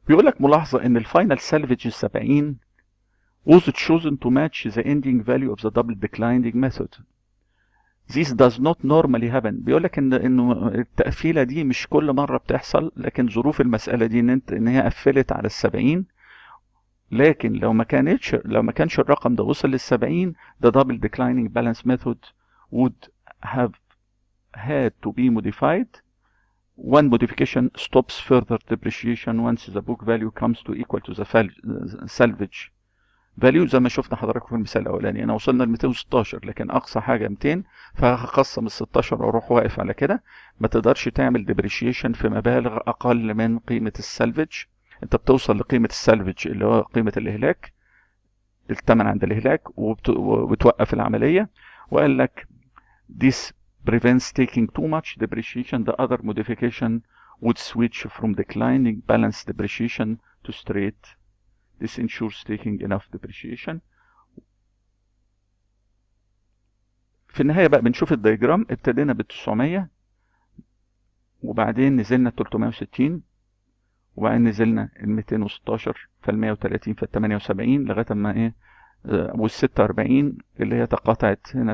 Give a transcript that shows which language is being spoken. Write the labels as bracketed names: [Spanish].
[Arabic] بيقول لك ملاحظة ان الفاينل سالفج 70 [English] was chosen to match the ending value of the double declining method. This does not normally happen. [Arabic] بيقول لك انه التقفيلة دي مش كل مرة بتحصل، لكن ظروف المسألة دي ان هي قفلت على ال70، لكن لو ما كانش الرقم ده وصل لل70، [English] the double declining balance method would have had to be modified. One modification stops further depreciation once the book value comes to equal to the salvage value. [Arabic] زي ما شفنا حضراتكم في المثال الاولاني، انا وصلنا ل 216 لكن اقصى حاجه 200، فهخصم ال 16 واروح واقف على كده. ما تقدرش تعمل depreciation في مبالغ اقل من قيمه السالفج. انت بتوصل لقيمه السالفج اللي هو قيمه الاهلاك، الثمن عند الاهلاك، وبتوقف العمليه. وقال لك [English] this prevents taking too much depreciation. The other modification would switch from declining balance depreciation to straight. This ensures taking enough depreciation. [Arabic] في النهاية بقى بنشوف الدياجرام. ابتدينا بال900 وبعدين نزلنا 360 وبعدين نزلنا ال216 فال130 فال78 لغاية ما ايه وال46 اللي هي تقاطعت هنا.